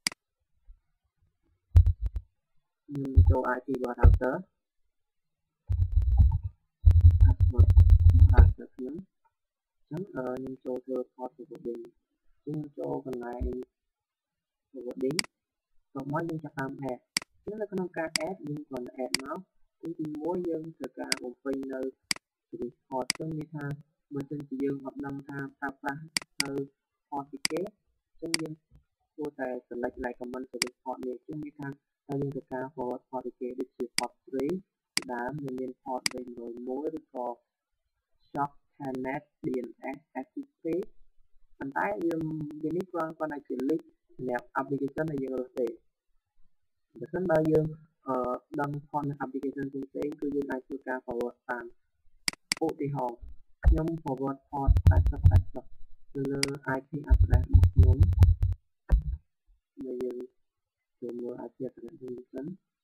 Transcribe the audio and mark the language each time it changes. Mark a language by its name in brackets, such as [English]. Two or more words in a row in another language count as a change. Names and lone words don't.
[Khmer] ខ្ញុំចូល IP របស់ router [English] password router [Khmer] ខ្ញុំអញ្ចឹងខ្ញុំចូលធ្វើ [English] port forwarding [Khmer] ខ្ញុំចូលកន្លែង forwarding បន្ទាប់មកយើងចាប់តាម add អញ្ចឹងនៅក្នុងការ add យើងគ្រាន់តែ add មកទី1យើងត្រូវការបំពេញ នៅ [English] service port [Khmer] អញ្ចឹងមានថាបើសិនជាយើងអត់ដឹងថាប្រើប្រាស់នៅ port ពីគេអញ្ចឹងយើងគួរតែ [English] select like command service port [Khmer] នេះអញ្ចឹង មានថាហើយយើងត្រូវការ [English] forward port [Khmer] ពីគេដូចជា port 3ជាដើមមាន port 101ឬក៏ shop telnet dns ftp ប៉ុន្តែយើងនេះគ្រាន់តែជា link សម្រាប់ application ដែលយើងរើសទេបើសិនបើយើងដឹង port នៃ application ផ្សេងៗគឺយើងអាចធ្វើការ forward តាមឧទាហរណ៍ខ្ញុំ forward port 8080ទៅលើ [English] IP address [Khmer] របស់ខ្ញុំដែលយើងចូលមើល [English] IP address [Khmer] វិញសិន